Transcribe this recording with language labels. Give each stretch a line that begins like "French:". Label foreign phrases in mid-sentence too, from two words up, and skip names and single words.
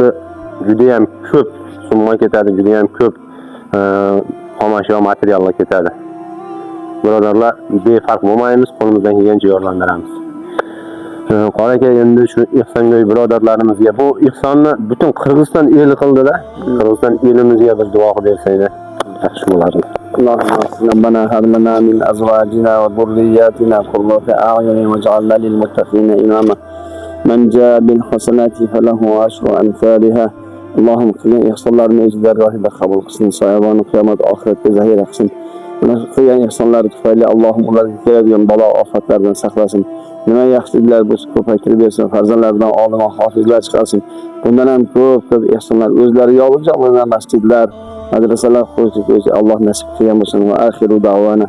Uzbek: Juda ham ko'p summa ketadi, juda ham ko'p xomashyo materiallar ketadi. Birodarlar, befarq bo'lmaymiz, qo'limizdan kelgancha yordamberamiz. Qora aka, endi shu ehsongo'y birodarlarimizga bu ehsonni butun Qirg'iziston eli qildi-da. Qirg'iziston elimizga bir duo qilib bersanglar yaxshi bo'lardi.
Arabic: ربنا هب لنا من أزواجنا وذرياتنا قرة أعين واجعلنا للمتقين إماما من جاء بالحسنات فله عشر أمثالها اللهم
Uzbek: qilgan ehsonlarni o'z dargohida qabul qilsin, soyaboni qiyomat oxiratda zahir qilsin. Mana qilgan ehsonlari tufayli Allohim ularga keladigan balo ofatlardan saqlasin. Nima yaxshiliklar bo'lsa ko'paytirib bersin, farzandlaridan olima hofizlar chiqarsin. Bundan ham ko'p ehsonlar o'zlariga olib bo'lgan masjidlar, madrasalar qurishni Alloh nasib qilgan bo'lsin.